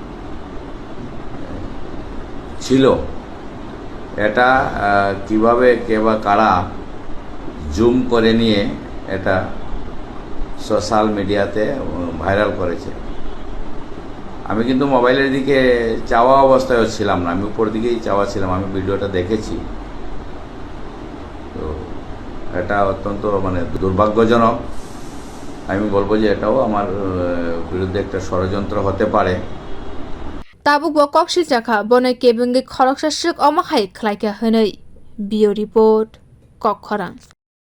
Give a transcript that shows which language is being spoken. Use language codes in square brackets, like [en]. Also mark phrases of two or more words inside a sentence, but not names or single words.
[bn] ছিল এটা কিভাবে কে বা কারা জুম করে নিয়ে এটা সোশ্যাল মিডিয়াতে ভাইরাল করেছে আমি কিন্তু মোবাইলের দিকে চাওয়া অবস্থায় ছিলাম না আমি উপর দিকেই চাওয়া ছিলাম আমি ভিডিওটা দেখেছি তো এটা অত্যন্ত মানে দুর্ভাগ্যজনক আমি বলবো যে এটাও আমার বিরুদ্ধে একটা ষড়যন্ত্র হতে পারে [trp] Tabuk bo kok sijaka bonai kebungi khorok sasuk omahai khlaika hanai [en] bio report [trp] kok khorang